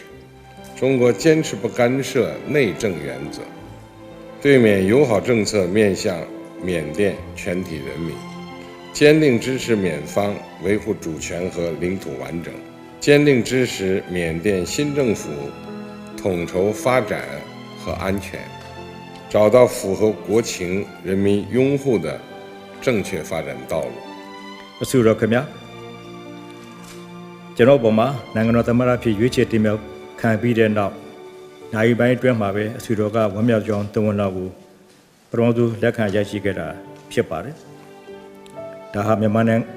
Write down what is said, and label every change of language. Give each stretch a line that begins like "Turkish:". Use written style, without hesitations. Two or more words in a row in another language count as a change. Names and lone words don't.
Chinese: 中国坚持不干涉内政原则，对缅友好政策面向缅甸全体人民，坚定支持缅方维护主权和领土完整，坚定支持缅甸新政府统筹发展和安全，找到符合国情、人民拥护的正确发展道路。
Burmese: ဆိုတော့ခင်ဗျာကျွန်တော်ပုံမှာနိုင်ငံတော်သမ္မတဖြစ်ရွေးချယ်တင်မြှောက်ခံပြီးတဲ့နောက်နိုင်ပိုင်းအတွင်းမှာပဲအဆွေတော်ကဝ မ်းမြောက်ကြောင်းတုံ့ပြန်ကိုပထမဆုံးလက်ခံရရှိခဲ့တာဖြစ်ပါတယ်။ဒါဟာမြန်မာနိုင်ငံတ